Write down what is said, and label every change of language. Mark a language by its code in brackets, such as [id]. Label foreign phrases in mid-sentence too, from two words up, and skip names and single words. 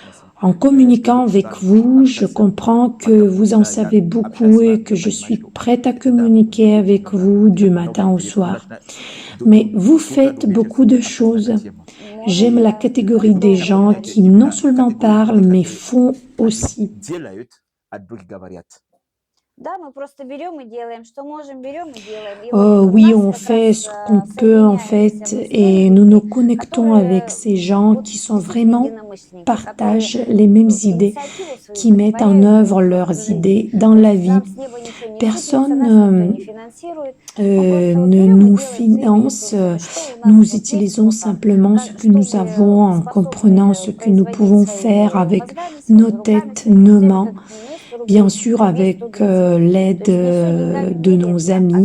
[fr] En En communiquant avec vous, je comprends que vous en savez beaucoup et que je suis prête à communiquer avec vous du matin au soir. Mais vous faites beaucoup de choses. J'aime la catégorie des gens qui non seulement parlent, mais font aussi. [ru] Да, мы просто берем и делаем, что можем, берем и делаем. И [fr] Oui, on fait ce qu'on peut en fait et nous nous connectons avec ces gens qui sont vraiment partagent les mêmes idées, qui mettent en œuvre leurs idées dans la vie. Personne ne nous finance, nous utilisons simplement ce que nous avons en comprenant ce que nous pouvons faire avec nos têtes, nos mains, bien sûr avec l'aide de nos amis.